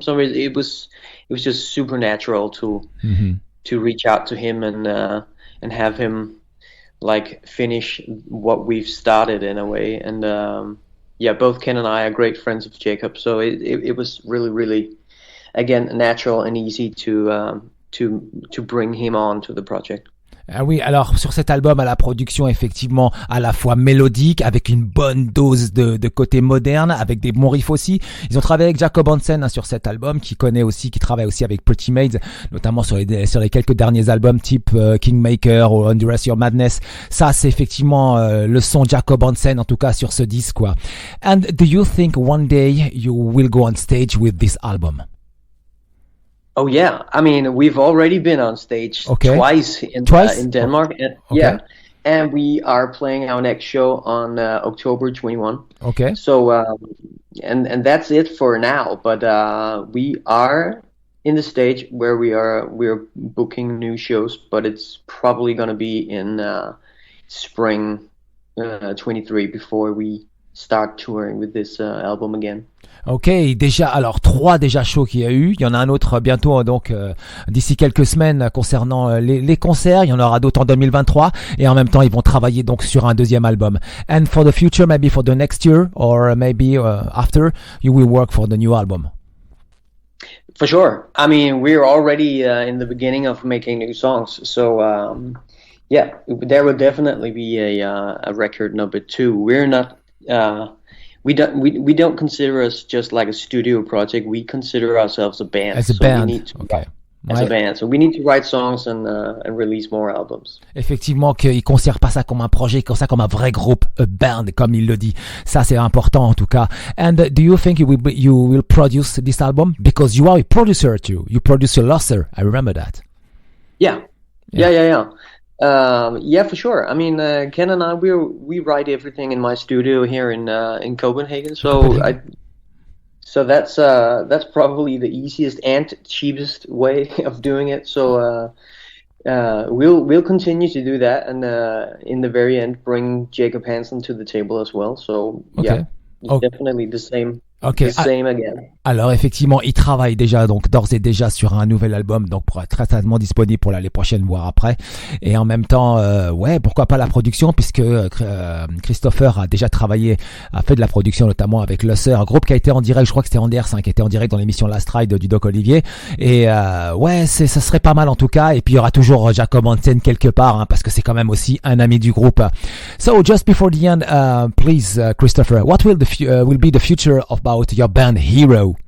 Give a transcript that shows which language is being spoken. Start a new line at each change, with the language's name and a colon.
English: So it was just supernatural to reach out to him and have him like finish what we've started in a way. And both Ken and I are great friends of Jacob, so it was really, really, again, natural and easy to bring him on to the project.
French: Ah oui, alors sur cet album, à la production effectivement à la fois mélodique, avec une bonne dose de côté moderne, avec des bons riffs aussi. Ils ont travaillé avec Jacob Hansen sur cet album, qui travaille aussi avec Pretty Maids, notamment sur les quelques derniers albums type Kingmaker ou Endurance Your Madness. Ça, c'est effectivement le son Jacob Hansen, en tout cas sur ce disque, quoi.
English: And do you think one day you will go on stage with this album? Oh yeah, I mean we've already been on stage twice in Denmark. Yeah, and we are playing our next show on October 21. Okay. So and that's it for now. But we are in the stage where we're booking new shows, but it's probably gonna be in spring 23 before we start touring with this album again.
French: Ok, déjà, alors 3 déjà shows qu'il y a eu. Il y en a un autre bientôt, donc d'ici quelques semaines concernant les concerts. Il y en aura d'autres en 2023. Et en même temps, ils vont travailler donc sur un deuxième album.
English: And for the future, maybe for the next year or maybe after, you will work for the new album. For sure. I mean, we're already in the beginning of making new songs. So yeah, there will definitely be a record number 2. We're not. We don't consider us just like a studio project. We consider ourselves a band. As a band, okay. As a band, so we need to write songs and release more albums.
French: Effectivement, qu'ils considèrent pas ça comme un projet, comme ça comme un vrai groupe,
English: a band,
French: comme il le dit. Ça, c'est important en tout cas.
English: And do you think you will produce this album because you are a producer too? You produce a Losser. I remember that. Yeah. Yeah, for sure. I mean, Ken and I, we write everything in my studio here in Copenhagen. So that's probably the easiest and cheapest way of doing it. So we'll continue to do that, and in the very end, bring Jacob Hansen to the table as well. So yeah, it's definitely the same. Okay. The same again.
French: Alors effectivement, il travaille déjà donc d'ores et déjà sur un nouvel album, donc pour être très certainement disponible pour l'année prochaine, voire après. Et en même temps, ouais, pourquoi pas la production, puisque Christoffer a déjà travaillé, a fait de la production notamment avec Losser, un groupe qui a été en direct, je crois que c'était Anders, qui était en direct dans l'émission Last Ride du Doc Olivier. Et ouais, ça serait pas mal en tout cas. Et puis il y aura toujours Jacob Hansen quelque part, parce que c'est quand même aussi un ami du groupe.
English: So just before the end, please, Christoffer, what will be the future about your band Hero?